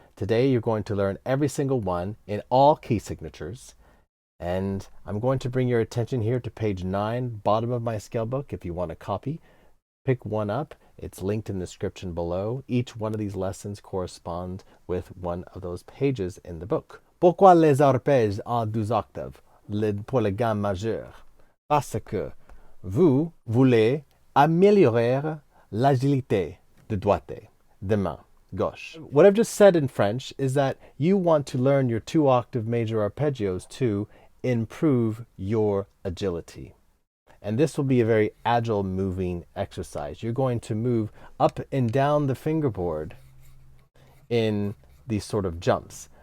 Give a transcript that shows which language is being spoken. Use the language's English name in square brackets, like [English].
[English] Today you're going to learn every single one in all key signatures. And I'm going to bring your attention here to page 9, bottom of my scale book. If you want a copy, pick one up. It's linked in the description below. Each one of these lessons corresponds with one of those pages in the book. [French] Pourquoi les arpèges à 12 octaves pour la gamme majeure? Parce que vous voulez améliorer l'agilité de doigté, de main gauche. [English] What I've just said in French is that you want to learn your 2-octave major arpeggios to improve your agility. And this will be a very agile moving exercise. You're going to move up and down the fingerboard in these sort of jumps.